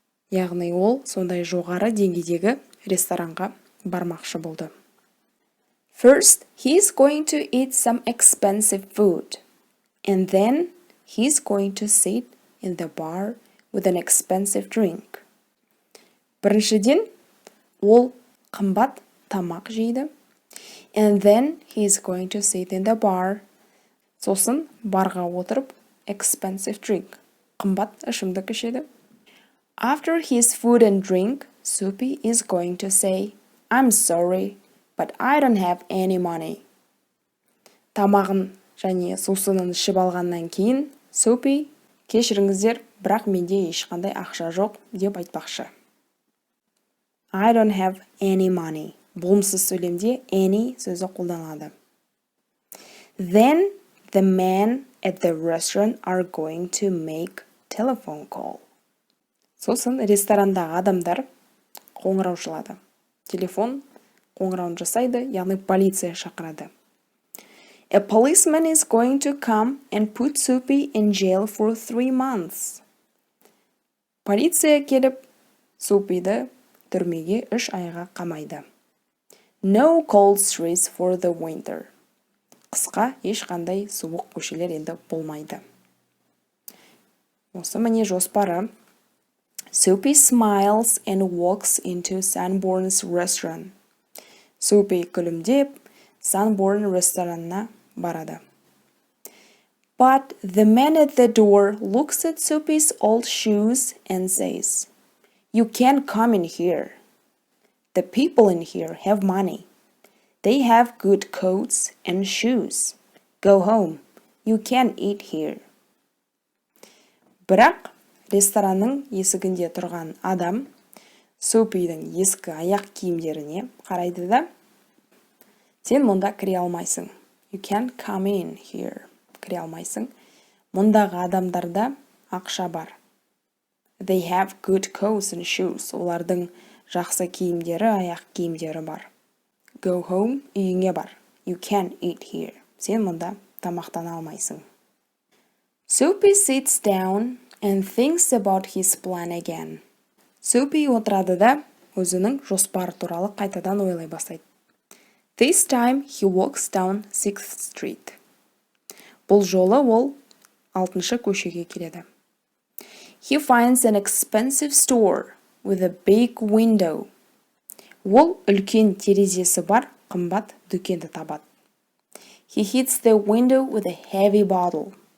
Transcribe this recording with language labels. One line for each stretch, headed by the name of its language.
Kazakh: Яғни ол сондай жоғары деңгейдегі ресторанға бармақшы болды.
English: First, he's going to eat some expensive food, and then he's going to sit in the bar with an expensive drink.
Kazakh: Біріншіден, ол қымбат тамақ жейді.
English: And then he's going to sit in the bar.
Kazakh: Сосын барға отырып,
English: expensive drink.
Kazakh: Қымбат ішімдік ішеді.
English: After his food and drink, Soapy is going to say, I'm sorry, but I don't have any money.
Kazakh: Тамағын және сусынын ішіп алғаннан кейін, Soapy, кешіріңіздер, бірақ менде ешқандай ақша жоқ деп айтпақшы.
English: I don't have any money.
Kazakh: Болымсыз сөйлемде any сөзі қолданылады.
English: Then the men at the restaurant are going to make telephone call.
Kazakh: Сосын ресторандағы адамдар қоңырау шалады. Телефон қоңырауын жасайды, яғни полиция шақырады.
English: A policeman is going to come and put Soapy in jail for 3 months.
Kazakh: Полиция келіп, Soapy'ді түрмеге 3 айға қамайды.
English: No cold streets for the winter.
Kazakh: Қысқа ешқандай суық көшелер енді болмайды. Осы міне жоспары.
English: Soapy smiles and walks into Sanborn's restaurant.
Kazakh: Soapy күлімдеп, Sanborn ресторанына барады.
English: But the man at the door looks at Soapy's old shoes and says, You can't come in here. The people in here have money. They have good coats and shoes. Go home. You can't eat here.
Kazakh: Бірақ ресторанның есігінде тұрған адам Soapy'дің ескі аяқ киімдеріне қарайды да, сен мұнда кіре алмайсың.
English: You can't come in here.
Kazakh: Кіре алмайсың. Мұндағы адамдарда ақша бар.
English: They have good coats and shoes.
Kazakh: Олардың жақсы киімдері, аяқ киімдері бар.
English: Go home,
Kazakh: үйіңе бар.
English: You can't eat here.
Kazakh: Сен мұнда тамақтана алмайсың.
English: Soapy sits down and thinks about his plan again.
Kazakh: Soapy отырады да, өзінің жоспары туралы қайтадан ойлай бастайды.
English: This time he walks down 6th Street.
Kazakh: Бұл жолы ол 6-шы көшеге келеді.
English: He finds an expensive store with a big window.
Kazakh: Ол үлкен терезесі бар, қымбат дүкенді табады.
English: He hits the window with a heavy bottle.